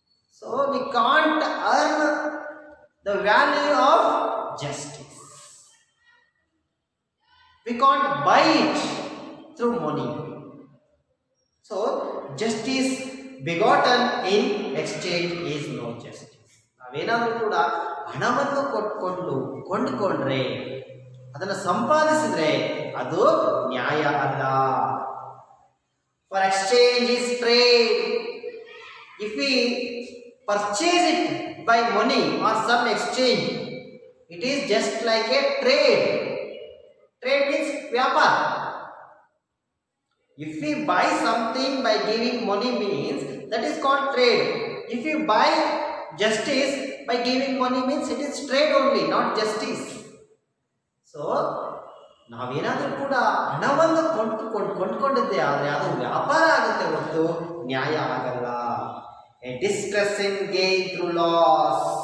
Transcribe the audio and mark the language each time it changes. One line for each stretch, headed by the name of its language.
English: So, we can't earn the value of justice. We can't buy it through money. So, justice begotten in exchange is no justice.
Kannada: ನಾವೇನಾದರೂ ಕೂಡ ಹಣವನ್ನು ಕೊಂಡುಕೊಂಡ್ರೆ ಅದನ್ನು ಸಂಪಾದಿಸಿದ್ರೆ ಅದು ನ್ಯಾಯ ಅಲ್ಲ.
English: For exchange is trade. If we purchase it by money or some exchange, it is just like a trade. Trade means vyapar. If we buy something by giving money means that is called trade. If you buy justice by giving money means it is trade only, not justice.
Kannada: So, ನಾವೇನಾದರೂ ಕೂಡ ಹಣವನ್ನು ಕೊಂಡುಕೊಂಡಿದ್ದೆ ಆದರೆ ಅದು ವ್ಯಾಪಾರ ಆಗುತ್ತೆ ಹೊರತು ನ್ಯಾಯ ಆಗಲ್ಲ.
English: A distressing gain through loss.